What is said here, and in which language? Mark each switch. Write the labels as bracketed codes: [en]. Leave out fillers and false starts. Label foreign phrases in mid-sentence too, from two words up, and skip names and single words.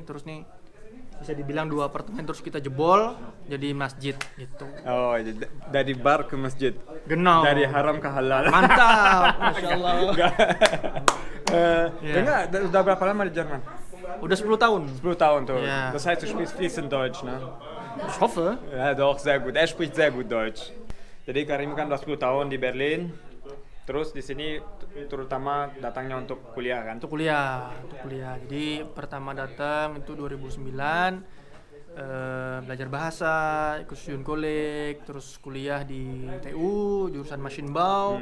[id] Terus nih bisa dibilang 2 apartemen terus kita jebol jadi masjid gitu. Oh, dari bar ke masjid. [de] Genau. [id] Dari haram ke halal. Mantap, [ar] ما شاء الله. [id] Enggak, udah berapa lama di Jerman? Udah 10 tahun. 10 tahun tuh. [de] Ja. Das heißt, du sprichst fließend Deutsch, ne? Ich hoffe. Ja, doch, sehr gut. Er spricht sehr gut Deutsch. [id] Jadi Karim kan udah 10 tahun di Berlin. Terus di sini terutama datangnya untuk kuliah kan? Untuk kuliah. Jadi pertama datang itu 2009, belajar bahasa, ikut [en] student college, [id] terus kuliah di TU jurusan Maschinenbau.